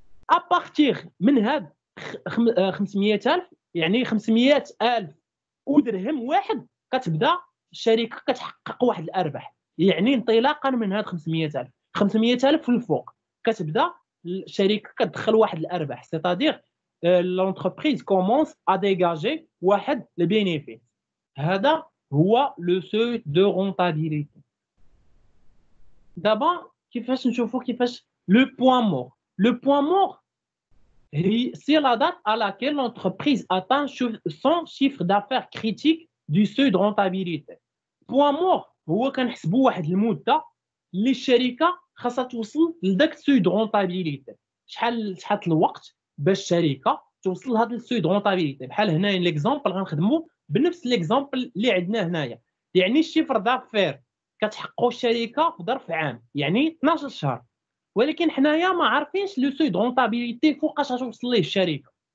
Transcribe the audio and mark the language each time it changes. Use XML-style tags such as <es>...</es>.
<ar>ابارتيغ من هاد 500,000 يعني 500,000 ودرهم واحد كتبدا الشركه كتحقق واحد الارباح، يعني انطلاقا من هاد 500,000 500,000 في الفوق كتبدا الشركه كتدخل واحد الارباح،</ar> <fr>سيتادير لونتربريز كومونس ا ديغاجي</fr> <ar>واحد البينيفيس. هذا هو لو سوي دو رونتابيليتي. دابا كيفاش نشوفوا كيفاش لو بوين مور.</ar> <fr>لو بوين مور c'est la date à laquelle l'entreprise atteint son chiffre d'affaires critique du seuil de rentabilité.</fr> <ar>Point mort هو كنحسبوا واحد المده اللي الشركه خاصها توصل لذاك السوي دو رونطابيليتي. شحال الوقت باش الشركه توصل لهذا السوي دو رونطابيليتي. بحال هنايا ليكزامبل غنخدموا بنفس ليكزامبل اللي عندنا هنايا، يعني الشيفر دافير كتحققوا الشركه في ظرف عام يعني 12 شهر، ولكن حنايا ما عارفينش لو سوي دو رونطابيليتي فوقاش غتوصل ليه الشركه.</ar>